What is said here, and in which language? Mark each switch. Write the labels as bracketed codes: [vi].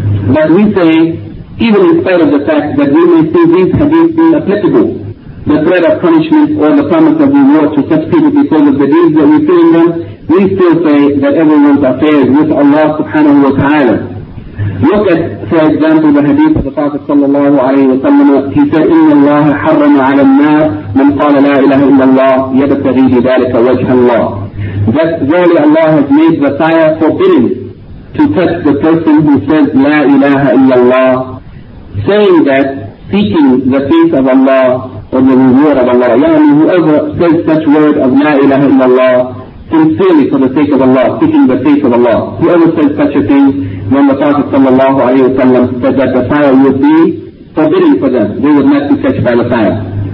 [en] But we say, even in spite of the fact that we may see these hadiths being applicable, the threat of punishment or the promise of reward to such people because of the deeds that we see in them, we still say that everyone's affairs with Allah subhanahu wa ta'ala. Look at, for example, the hadith of the Prophet sallallahu alayhi wa sallam. He said, [ar] إِنَّ اللَّهَ حَرَّمَ عَلَى النَّارِ مَنْ قَالَ لَا إِلَهَ إِلَّا اللَّهِ يَبْتَغِيهِ ذَلِكَ وَجْهَ اللَّهِ. [en] That verily Allah has made the fire forbidden to touch the person who says La ilaha illallah, saying that seeking the faith of Allah or the reward of Allah, yani whoever says such word of La ilaha illallah sincerely for the sake of Allah, seeking the faith of Allah, whoever says such a thing, when the Prophet sallallahu alayhi wa sallam said that the fire would be forbidden for them, they would not be touched by the fire.